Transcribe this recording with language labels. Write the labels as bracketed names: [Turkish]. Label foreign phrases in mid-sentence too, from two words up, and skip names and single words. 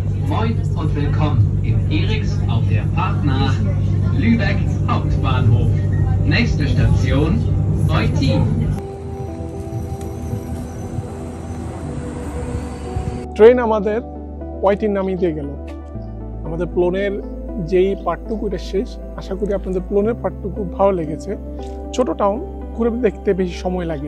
[German] Moin und willkommen in Eriks auf der Fahrt nach Lübeck Hauptbahnhof. Nächste Station, Eutin. [Bangla] ট্রেন আমাদের ওয়াইটিন নামিয়ে দিয়ে গেল। আমাদের প্লেনের যেই পার্টটুকু এটা শেষ। আশা করি আপনাদের প্লেনের পার্টটুকু ভালো লেগেছে। ছোট টাউন, ঘুরে দেখতে বেশি সময় লাগেনি।